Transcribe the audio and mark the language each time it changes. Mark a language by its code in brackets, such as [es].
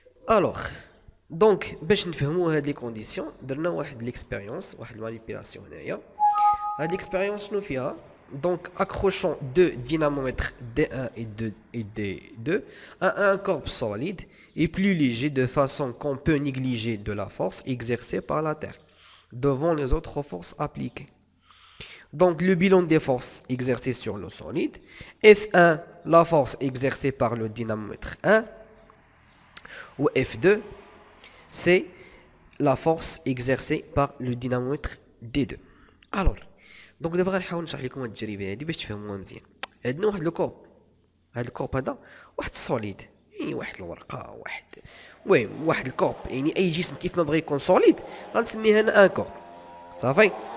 [ar] الوغ دونك باش نفهموا هاد لي كونديسيون درنا واحد ليكسبيريونس، واحد المانيبيلاسيون هنايا. هاد ليكسبيريونس شنو فيها؟ [fr] Donc, accrochons deux dynamomètres D1 et D2 à un corps solide et plus léger de façon qu'on peut négliger de la force exercée par la Terre devant les autres forces appliquées. Donc, le bilan des forces exercées sur le solide. F1, la force exercée par le dynamomètre 1. Ou F2, c'est la force exercée par le dynamomètre D2. [ar] Alors, دونك دابا غنحاول نشرح لكم هاد التجربه هادي باش تفهموها مزيان. عندنا واحد الكورب، هاد الكورب هذا واحد السوليد، يعني واحد الورقه، المهم واحد الكورب، يعني اي جسم كيف ما بغى يكون سوليد غنسميه انا ان كورب. صافي.